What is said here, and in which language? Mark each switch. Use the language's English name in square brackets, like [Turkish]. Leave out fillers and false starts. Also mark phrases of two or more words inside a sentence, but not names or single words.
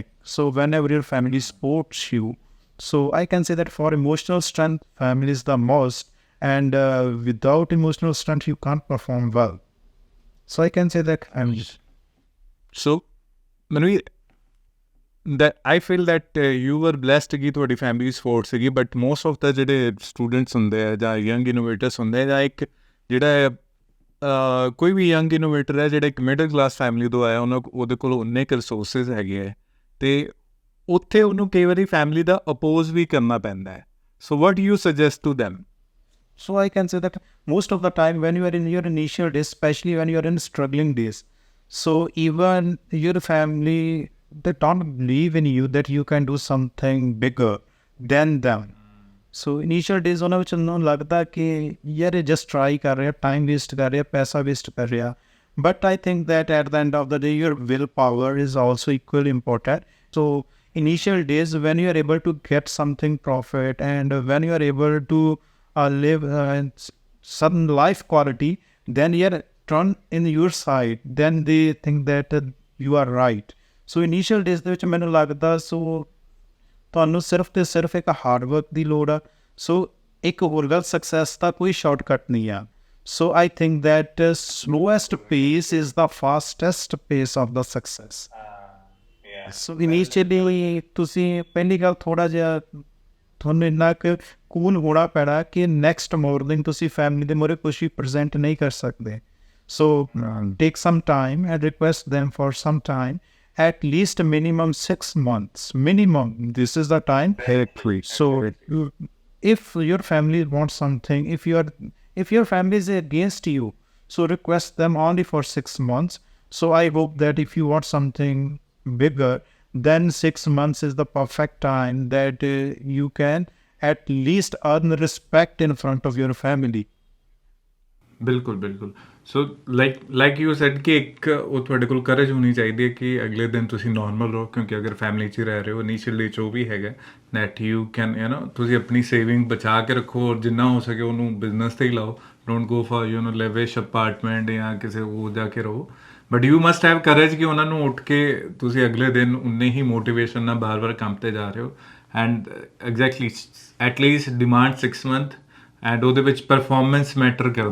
[English] So whenever your family supports you, so I can say that for emotional strength, family is the most, and without emotional strength you can't perform well. So I can say that family. So Manveer, that I feel that you were blessed [Punjabi] ਕਿ ਤੁਹਾਡੀ [English] family support [Punjabi] ਸੀਗੀ [English] but most of the [Punjabi] ਜਿਹੜੇ ਸਟੂਡੈਂਟਸ ਹੁੰਦੇ ਆ ਜਾਂ [English] young innovators [Punjabi] ਹੁੰਦੇ ਆ ਜਾਂ ਇੱਕ ਜਿਹੜਾ ਕੋਈ ਵੀ [English] young innovator [Punjabi] ਹੈ ਜਿਹੜਾ ਇੱਕ [English] middle class family [Punjabi] ਤੋਂ ਆਇਆ ਉਹਦੇ ਕੋਲ ਉਨੇ ਕੁ ਰਿਸੋਰਸਿਸ ਹੈਗੇ ਹੈ ਅਤੇ ਉੱਥੇ ਉਹਨੂੰ ਕਈ ਵਾਰੀ ਫੈਮਿਲੀ ਦਾ ਅਪੋਜ਼ ਵੀ ਕਰਨਾ ਪੈਂਦਾ ਹੈ [English] so what you suggest to them So I can say that most of the time when you are in your initial days, especially when you are in struggling days, so even your family, they don't believe in you that you can do something bigger than them. So initial days [Punjabi] ਉਹਨਾਂ ਵਿੱਚ ਉਹਨਾਂ ਨੂੰ ਲੱਗਦਾ ਕਿ ਯਾਰ ਇਹ [English] just try [Punjabi] ਕਰ ਰਿਹਾ, [English] time waste [Punjabi] ਕਰ ਰਿਹਾ, ਪੈਸਾ waste ਕਰ ਰਿਹਾ. [English] But I think that at the end of the day, your willpower is also equally important. So initial days when you are able to get something profit and when you are able to live some life quality, then you are turn in your side, then they think that you are right. So initial days [Punjabi] ਦੇ ਵਿੱਚ ਮੈਨੂੰ ਲੱਗਦਾ ਸੋ ਤੁਹਾਨੂੰ ਸਿਰਫ ਤੇ ਸਿਰਫ ਇੱਕ [English] hard work [Punjabi] ਦੀ ਲੋੜ ਆ ਸੋ ਇੱਕ ਹੋਰ ਗੱਲ ਸਕਸੈਸ ਦਾ ਕੋਈ ਸ਼ਾਰਟਕਟ ਨਹੀਂ ਆ [English] so I think that slowest pace is the fastest pace of the success [Punjabi] ਸੋ ਇਨੀਸ਼ੀਅਲੀ ਤੁਸੀਂ ਪਹਿਲੀ ਗੱਲ ਥੋੜ੍ਹਾ ਜਿਹਾ ਤੁਹਾਨੂੰ ਇੰਨਾ ਕੁ ਕੂਲ ਹੋਣਾ ਪੈਣਾ ਕਿ [English] next morning [Punjabi] ਤੁਸੀਂ ਫੈਮਿਲੀ ਦੇ ਮੂਹਰੇ ਕੁਛ ਵੀ ਪ੍ਰੈਜ਼ੈਂਟ ਨਹੀਂ ਕਰ ਸਕਦੇ [English] so take some time and request them for some time, at least minimum 6 months. Minimum, this is the time. So if your family wants something, if your family is against you, so request them only for 6 months. So I hope that if you want something bigger, then 6 months is the perfect time that you can at least earn respect in front of your family. [Punjabi] ਬਿਲਕੁਲ [English] so like you said [Punjabi] ਕਿ ਇੱਕ ਉਹ ਤੁਹਾਡੇ ਕੋਲ ਕਰੇਜ ਹੋਣੀ ਚਾਹੀਦੀ ਹੈ ਕਿ ਅਗਲੇ ਦਿਨ ਤੁਸੀਂ ਨੋਰਮਲ ਰਹੋ ਕਿਉਂਕਿ ਅਗਰ ਫੈਮਿਲੀ 'ਚ ਰਹਿ ਰਹੇ ਹੋ ਇਨੀਸ਼ੀਅਲੀ 'ਚ ਉਹ ਵੀ ਹੈਗਾ [English] that you can [Punjabi] ਤੁਸੀਂ ਆਪਣੀ ਸੇਵਿੰਗ ਬਚਾ ਕੇ ਰੱਖੋ ਔਰ ਜਿੰਨਾ ਹੋ ਸਕੇ ਉਹਨੂੰ ਬਿਜ਼ਨਸ 'ਤੇ ਹੀ ਲਾਓ [English] don't go for lavish apartment [Punjabi] ਜਾਂ ਕਿਸੇ ਉਹ ਜਾ ਕੇ ਰਹੋ [English] but you must have courage [Punjabi] ਕਿ ਉਹਨਾਂ ਨੂੰ ਉੱਠ ਕੇ ਤੁਸੀਂ ਅਗਲੇ ਦਿਨ ਉਨੇ ਹੀ ਮੋਟੀਵੇਸ਼ਨ ਨਾਲ ਬਾਰ-ਬਾਰ ਕੰਮ 'ਤੇ ਜਾ ਰਹੇ ਹੋ [English] and exactly at least demand 6 month and [Punjabi] ਉਹਦੇ ਵਿੱਚ [English] performance matter [Punjabi] ਕਰਦੀ ਹੈ